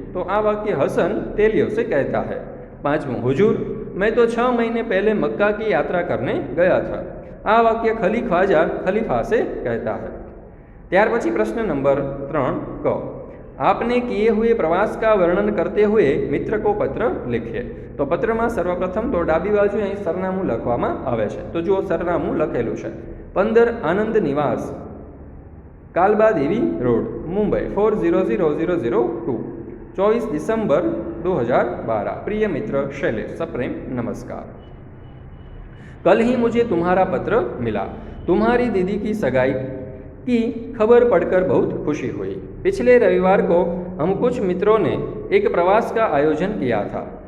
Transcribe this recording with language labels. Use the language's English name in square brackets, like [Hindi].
[Hindi] तो [Gujarati] आ [Hindi] वाक्य हसन तेलियों से कहता है। पांचवों, हुजूर मैं तो 6 महीने पहले मक्का की यात्रा करने गया था। [Gujarati] आ [Hindi] वाक्य खली ख्वाजा खलीफा से कहता है। [Gujarati] ત્યાર પછી પ્રશ્ન નંબર 3 ક, [Hindi] आपने किए हुए प्रवास का वर्णन करते हुए मित्र को पत्र लिखिए। तो पत्र में सर्वप्रथम तो [Gujarati] डाबी बाजू અહીં સરનામું લખવામાં આવે છે। તો જુઓ સરનામું લખેલું છે, 15 આનંદ નિવાસ, कालबा देवी रोड, मुंबई 400002, 24 दिसंबर 2012। [Hindi] प्रिय मित्र शैलेश, सप्रेम नमस्कार। कल ही मुझे तुम्हारा पत्र मिला। तुम्हारी दीदी की सगाई की खबर पढ़कर बहुत खुशी हुई। पिछले रविवार को हम कुछ मित्रों ने एक प्रवास का आयोजन किया था।